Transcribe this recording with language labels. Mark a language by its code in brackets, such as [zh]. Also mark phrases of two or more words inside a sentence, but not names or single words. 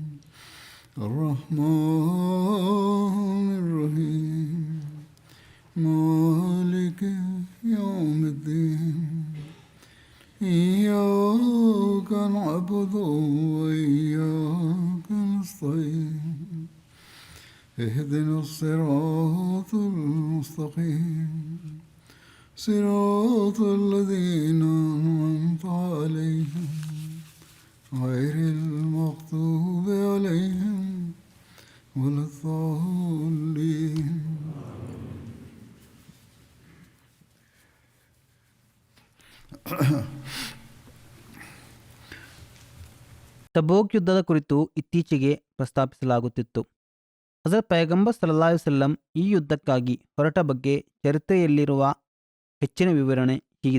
[ar] الرحمن الرحيم مالك يوم الدين إياك نعبد وإياك نستعين اهدنا الصراط المستقيم صراط الذين أنعمت عليهم غير المغضوب عليهم ولا الضالين. [kn] ತಬೂಕ್ ಯುದ್ಧದ ಕುರಿತು ಇತ್ತೀಚೆಗೆ ಪ್ರಸ್ತಾಪಿಸಲಾಗುತ್ತಿತ್ತು. ಹಜರತ್ ಪೈಗಂಬರ್ [ar] صلى الله عليه وسلم [kn] ಈ ಯುದ್ಧಕ್ಕಾಗಿ ಹೊರಟ ಬಗ್ಗೆ ಚರಿತ್ರೆಯಲ್ಲಿರುವ ಹೆಚ್ಚಿನ ವಿವರಣೆ ಹೀಗಿದೆ.